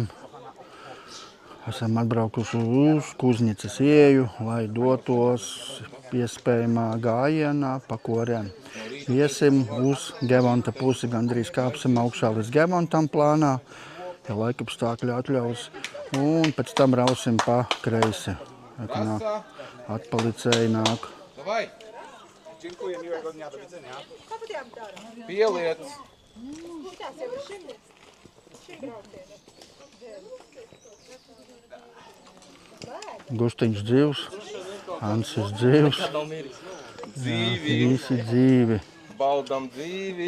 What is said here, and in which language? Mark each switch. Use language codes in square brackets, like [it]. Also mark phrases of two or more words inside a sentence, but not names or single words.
[lv] Esam atbraukuši uz Kuzņicas ieju, lai dotos iespējamā gājienā pa Korēm. Iesim uz Gevonta pusi, gandrīz kāpsim augšā līdz Gevontam plānā, ja laikapstākļi atļaus, un pēc tam rausim pa kreisi. Atpalicēji nāk. [pl] Dziękuję, miłego dnia, do widzenia. [lv] Pieliec! Gustiņš dzīvs, Ansis dzīvs, visi dzīvi. Baudam dzīvi!